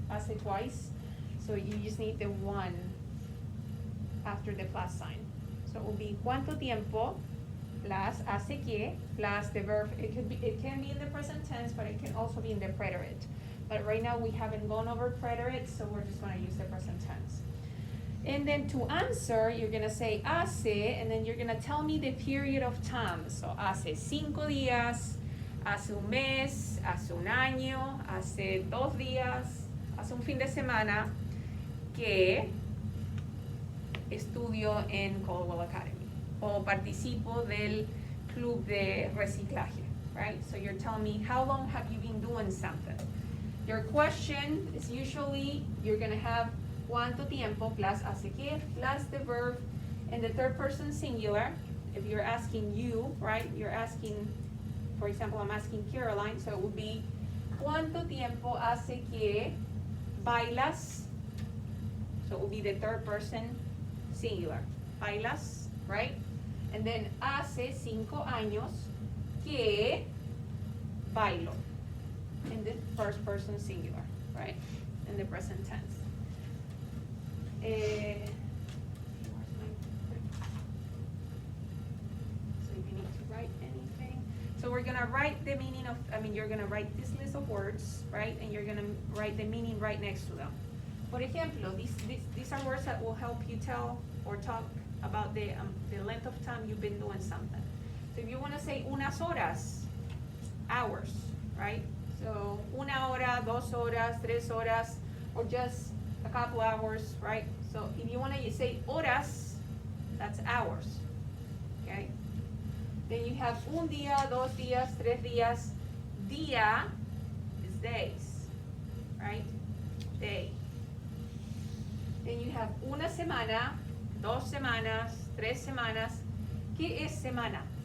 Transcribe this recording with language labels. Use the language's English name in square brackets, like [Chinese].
[English] Hace twice, so you just need the one after the plus sign. So it will be [Spanish] cuánto tiempo [English] plus [Spanish] hace que [English] plus the verb. It can be in the present tense, but it can also be in the preterite. But right now we haven't gone over preterite, so we're just gonna use the present tense. And then to answer, you're gonna say hace, and then you're gonna tell me the period of time. [Spanish] So hace 5 días, hace un mes, hace un año, hace 2 días, hace un fin de semana que estudio en Caldwell Academy o participo del club de reciclaje, right? [English] So you're telling me how long have you been doing something. Your question is usually, you're gonna have [Spanish] cuánto tiempo [English] plus [Spanish] hace que [English] plus the verb in the third person singular, if you're asking you, right, you're asking, for example, I'm asking Caroline, so it would be, [Spanish] ¿cuánto tiempo hace que bailas? [English] So it will be the third person singular. Bailas, right? And then [Spanish] hace 5 años que bailo. [English] In the first person singular, right? In the present tense. Where's my- So if you need to write anything. So we're gonna write the meaning of, you're gonna write this list of words, right? And you're gonna write the meaning right next to them. [Spanish] Por ejemplo, [English] these are words that will help you tell or talk about the length of time you've been doing something. So if you wanna say [Spanish] unas horas, [English] hours, right? So, [Spanish] 1 hora, 2 horas, 3 horas, [English] or just a couple hours, right? So, if you wanna say horas, that's hours, okay? Then you have [Spanish] un día, 2 días, 3 días. [English] Día is days, right? Day. Then you have [Spanish] una semana, 2 semanas, 3 semanas. ¿Qué es semana?